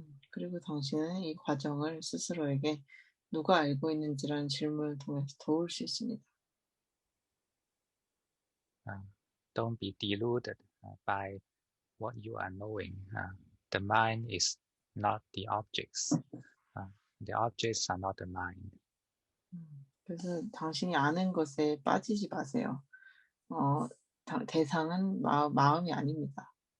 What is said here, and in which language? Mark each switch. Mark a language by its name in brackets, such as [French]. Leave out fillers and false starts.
[Korean] 그리고 당신은 이 과정을 스스로에게 누가 알고 있는지라는 질문을 통해서 도울 수 있습니다. [English] Don't be deluded by what you are knowing. The mind is not the objects. The objects are not the mind. [Korean] 그래서 당신이 아는 것에 빠지지 마세요. 대상은 마음이 아닙니다.